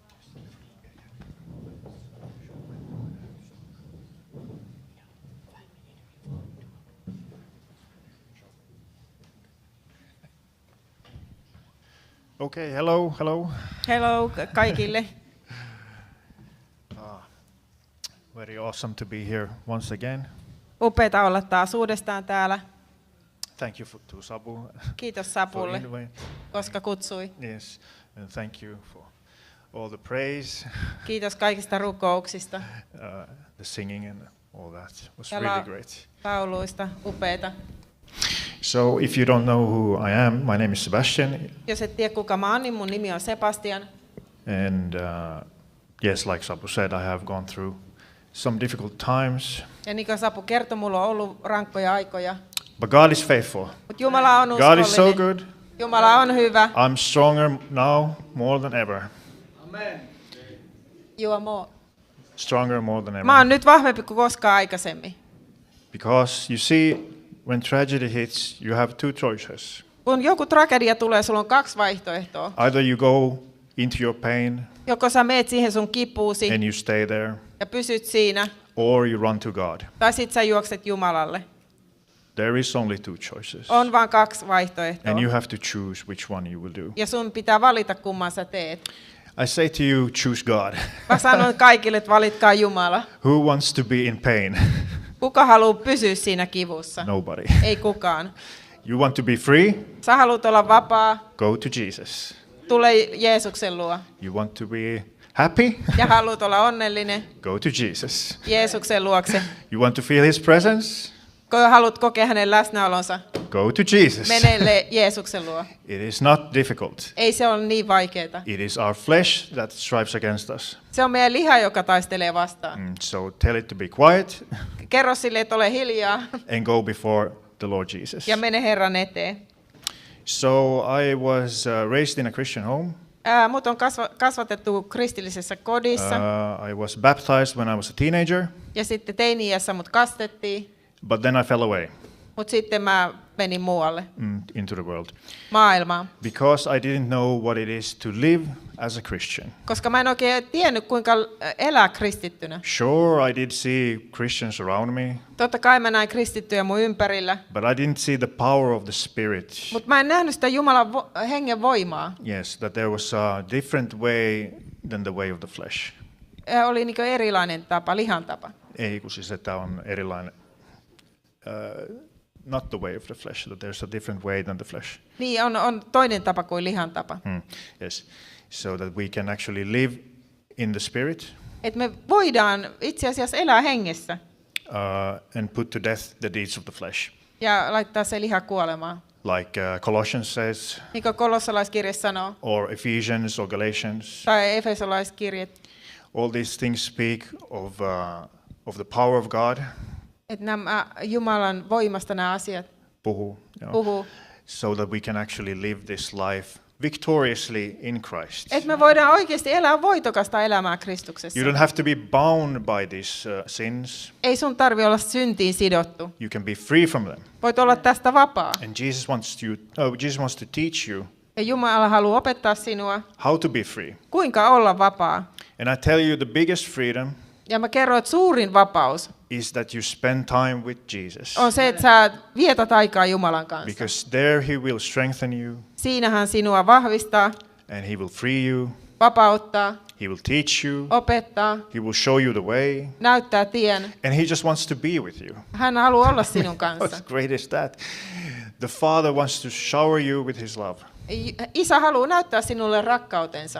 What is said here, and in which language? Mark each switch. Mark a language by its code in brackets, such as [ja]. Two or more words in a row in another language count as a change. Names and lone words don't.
[en] Okay, hello. [fi] Hello kaikille. [en] Very awesome to be here once again. [fi] Upeata olla taas uudestaan täällä. [en] Thank you to Sabu. [fi] Kiitos Sabulle, [en] for inviting. [fi] koska kutsui. [en] Yes, and thank you for all the praise, [fi] Kiitos kaikista rukouksista. [en] the singing and all that was [fi] Ja [en] really great. [fi] lauluista, upeita. [en] So if you don't know who I am, my name is Sebastian, [fi] Jos et tiedä kuka mä oon, niin mun nimi on Sebastian. [en] and yes, like Sabu said, I have gone through some difficult times, [fi] Ja niin kuin Sapu kertoi, mulla on ollut rankkoja aikoja. [en] but God is faithful. [fi] Mutta Jumala on [en] God is so [fi] uskollinen. [en] good. [fi] Jumala on hyvä. [en] I'm stronger now more than ever. You are more. Stronger more than ever. [fi] Mä oon nyt vahvempi kuin koskaan aikaisemmin. [en] Because you see, when tragedy hits, you have two choices. [fi] Kun joku tragedia tulee, sulla on kaksi vaihtoehtoa. [en] Either you go into your pain [fi] Joko sä meet siihen sun kipuusi [en] and you stay there, [fi] ja pysyt siinä, [en] or you run to God. [fi] tai sit sä juokset Jumalalle. [en] There is only two choices. [fi] On vaan kaksi vaihtoehtoa. [en] And you have to choose which one you will do. [fi] Ja sun pitää valita, kumman sä teet. [en] I say to you, choose God. [fi] Mä sanon kaikille, että valitkaa Jumala. [en] Who wants to be in pain? [fi] Kuka haluaa pysyä siinä kivussa? [en] Nobody. [fi] Ei kukaan. [en] You want to be free? [fi] Sä haluat olla vapaa, [en] Go to Jesus. [fi] tule Jeesuksen luo. [en] You want to be happy? [fi] Ja haluat olla onnellinen, [en] Go to Jesus. [fi] Jeesuksen luokse. [en] You want to feel his presence? [fi] Kun haluat kokea hänen läsnäolonsa, [en] Go to Jesus. [fi] mene Jeesuksen luo. [en] It is not difficult. [fi] Ei se ole niin vaikeaa. [en] It is our flesh that strives against us. [fi] Se on meidän liha, joka taistelee vastaan. [en] So tell it to be quiet [fi] Kerro sille, että ole hiljaa [en] and go before the Lord Jesus. [fi] ja mene Herran eteen. [en] So I was raised in a Christian home. [fi] Mut on kasvatettu kristillisessä kodissa [en] I was baptized when I was a teenager, [fi] ja sitten teini-iässä mut kastettiin, [en] but then I fell away [fi] mutta sitten mä menin muualle [en] into the world [fi] maailmaan, [en] because I didn't know what it is to live as a Christian. [fi] koska mä en oikein tiennyt, kuinka elää kristittynä. [en] Sure, I did see Christians around me, [fi] Totta kai mä näin kristittyjä mun ympärillä, [en] but I didn't see the power of the Spirit. [fi] mutta mä en nähnyt sitä Jumalan hengen voimaa. [en] Yes, that there was a different way than the way of the flesh. [fi] Oli niin erilainen tapa, lihan tapa. Ei, kun siis, että on erilainen, [en] not the way of the flesh, that there's a different way than the flesh. [fi] Niin, on toinen tapa kuin lihan tapa. [en] Yes. so that we can actually live in the Spirit [fi] Että me voidaan itse asiassa elää hengessä [en] and put to death the deeds of the flesh. [fi] ja laittaa se liha kuolemaan. [en] Like Colossians says, [fi] Niin kuin kolossalaiskirje sanoo, [en] or Ephesians or Galatians. [fi] tai efesolaiskirje, [en] All these things speak of the power of God. [fi] että nämä Jumalan voimasta nämä asiat Puhu, puhuu. [en] so that we can actually live this life victoriously in Christ. [fi] Että me voidaan oikeasti elää voitokasta elämää Kristuksessa. [en] You don't have to be bound by these sins. [fi] Ei sun tarvi olla syntiin sidottu. [en] You can be free from them. [fi] Voit olla tästä vapaa. [en] And Jesus wants to teach you [fi] Ja Jumala haluaa opettaa sinua, [en] how to be free. [fi] kuinka olla vapaa. [en] And I tell you, the biggest freedom [fi] Ja mä kerron, että suurin vapaus [en] is that you spend time with Jesus. [fi] on se, että sä vietät aikaa Jumalan kanssa. [en] Because there he will strengthen you, [fi] Siinä hän sinua vahvistaa, [en] and he will free you, [fi] vapauttaa, [en] he will teach you, [fi] opettaa, [en] he will show you the way, [fi] näyttää tien. [en] and he just wants to be with you. [fi] Hän haluaa olla sinun kanssa. [en] How great is that? The Father wants to shower you with his love. [fi] Isä haluaa näyttää sinulle rakkautensa.